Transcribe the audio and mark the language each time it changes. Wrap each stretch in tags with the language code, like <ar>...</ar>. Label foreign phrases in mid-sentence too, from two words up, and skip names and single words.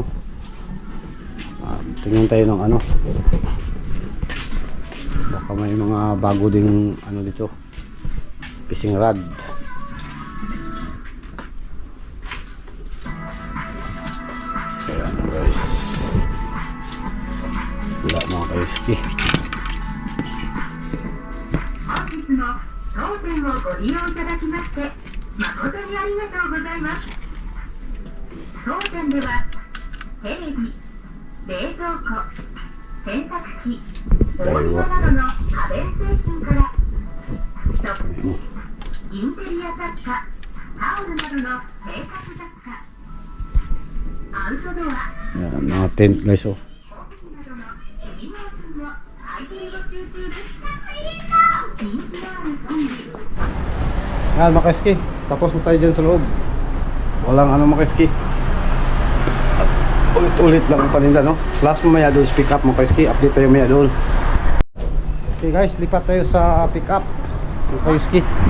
<tl>Tingnan tayo ng ano, baka may mga bago ding ano dito, fishing rod. Ayan guys, wala mga kaiski.</tl> <ja>本日も当店をご利用いただきまして誠にありがとうございます。当店ではテレビ、冷蔵庫、洗濯機、ボイラなどの家電製品から食器、インテリア雑貨、タオルなどの生活雑貨、アウトドア、</ja> <tl>Ayan, mga tent guys, oh.</tl> <ja>オフィスなどの趣味用品を大量募集中です。人気のあるゾンビ</ja> <tl>Yan mga kaiski, tapos na tayo dyan sa loob. Walang ano mga kaiski, ulit-ulit lang ang paninda, no. Plus mamaya doon sa pick up mga kaiski, update tayo maya doon. Okay guys, lipat tayo sa pick up mga kaiski.</tl>